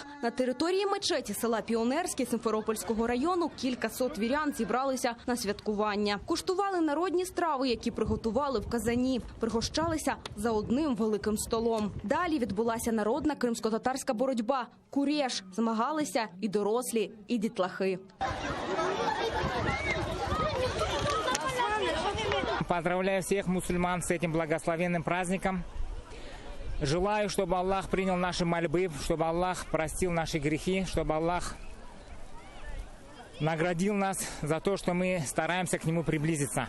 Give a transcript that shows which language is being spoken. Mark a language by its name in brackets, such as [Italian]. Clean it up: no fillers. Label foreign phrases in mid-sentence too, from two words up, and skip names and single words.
[Ukrainian] На території мечеті села Піонерське Сімферопольського району кількасот вірян зібралися на святкування. Куштували народні страви, які приготували в казані. Пригощалися за одним великим столом. Далі відбулася народна кримсько-татарська боротьба. Курєш. Змагалися і дорослі, і дітлахи. [Russian] Поздравляю всех мусульман с этим благословенным праздником. Желаю, чтобы Аллах принял наши мольбы, чтобы Аллах простил наши грехи, чтобы Аллах наградил нас за то, что мы стараемся к Нему приблизиться.